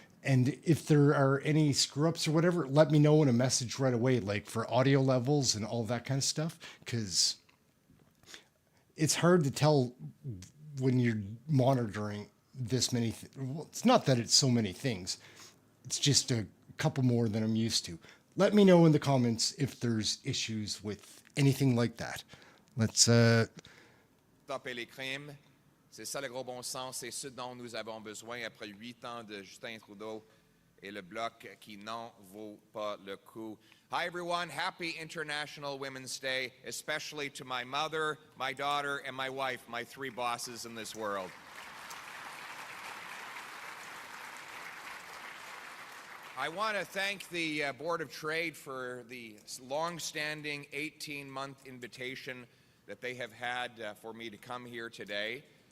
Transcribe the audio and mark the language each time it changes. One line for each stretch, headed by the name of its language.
English: And if there are any screw-ups or whatever, let me know in a message right away, like for audio levels and all that kind of stuff, because it's hard to tell when you're monitoring this many. Well, it's not that it's so many things. It's just a couple more than I'm used to. Let me know in the comments if there's issues with anything like that. Let's
French: Stopper les crimes. C'est ça le gros bon sens, c'est ce dont nous avons besoin après 8 ans de Justin Trudeau et le bloc qui n'en vaut pas le coup.
English: Hi everyone, happy International Women's Day, especially to my mother, my daughter, and my wife, my 3 bosses in this world. I want to thank the Board of Trade for the long-standing 18-month invitation that they have had for me to come here today.